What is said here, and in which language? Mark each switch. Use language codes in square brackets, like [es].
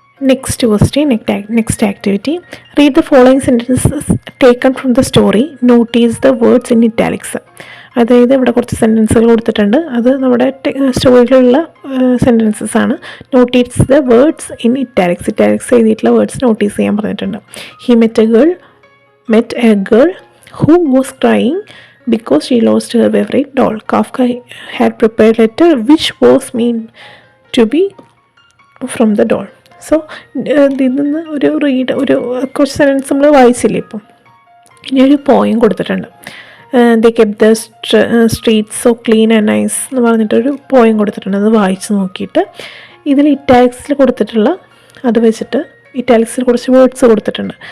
[en] Next question, next activity. Read the following sentences taken from the story. Notice the words in italics. [ml] അതായത് ഇവിടെ കുറച്ച് സെൻറ്റൻസുകൾ കൊടുത്തിട്ടുണ്ട്. അത് നമ്മുടെ സ്റ്റോറിയിലുള്ള സെൻറ്റൻസസ് ആണ്. [en] Notice the words in italics. [ml] Italics എഴുതിയിട്ടുള്ള വേർഡ്സ് നോട്ടീസ് ചെയ്യാൻ പറഞ്ഞിട്ടുണ്ട്. [en] He met a girl who was crying because she lost her favorite doll. Kafka had prepared a letter which was meant to be from the doll. [ml] So ഇതിൽ നിന്ന് ഒരു കുറച്ച് sentence നമ്മൾ വായിച്ചില്ലേ. ഇപ്പം ഇനി ഒരു പോയം കൊടുത്തിട്ടുണ്ട്. [en] they kept the streets so clean and nice [ml] എന്ന് പറഞ്ഞിട്ടൊരു പോയം കൊടുത്തിട്ടുണ്ട്. അത് വായിച്ച് നോക്കിയിട്ട് ഇതിൽ ഇറ്റാലിക്സിൽ കൊടുത്തിട്ടുള്ള അത് വെച്ചിട്ട് ഇറ്റാലിക്സിൽ കുറച്ച് വേർഡ്സ് കൊടുത്തിട്ടുണ്ട്.